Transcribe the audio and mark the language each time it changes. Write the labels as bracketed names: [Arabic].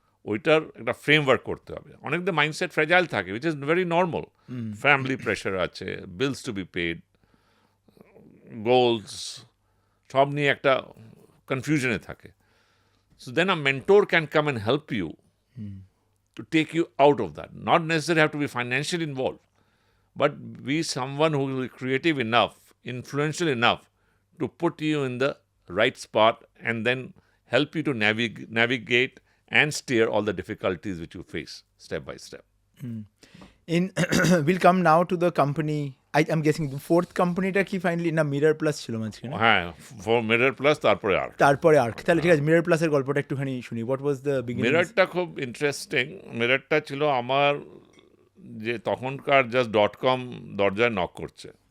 [Bangla] ওইটার একটা ফ্রেমওয়ার্ক করতে হবে। অনেকদের মাইন্ডসেট ফ্রেজাইল থাকে, which is very normal. Family pressure আছে, বিলস টু বি পেড, গোলস, সব নিয়ে একটা কনফিউশনে থাকে। [English] So then a mentor can come and help you to take you out of that. Not necessarily have to be financially involved, but be someone who is creative enough, influential enough to put you in the right spot and then help you to navigate and steer all the difficulties which you face step by step. We'll come now to the company [Bangla] I'm guessing the fourth companyটা কি finally না mirror plus ছিল মাঝখানে হ্যাঁ, for mirror plus তারপরে আর তারপরে arc তাহলে ঠিক আছে মিরর প্লাসের গল্পটা একটুখানি শুনি হোয়াট ওয়াজ দ্য বিগিনিং মিররটা খুব ইন্টারেস্টিং। মিররটা ছিল আমার যে তখনকার জাস্ট .com দরজায় নক করছে।